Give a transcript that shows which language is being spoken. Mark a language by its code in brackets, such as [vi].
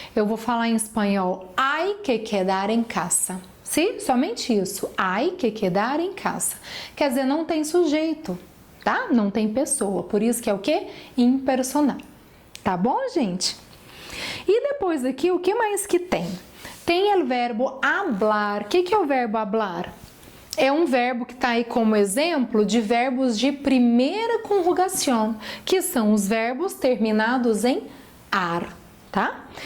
[pt] Eu vou falar em espanhol, [es] hay que quedar en casa. [pt] Sim? Somente isso, [es] hay que quedar en casa. [pt] Quer dizer, não tem sujeito, tá? Não tem pessoa, por isso que é o quê? Impersonal. Tá bom, gente? E depois aqui, o que mais que tem? Tem o verbo hablar. O que é o verbo hablar? É um verbo que está aí como exemplo de verbos de primeira conjugação, que são os verbos terminados em ar, tá?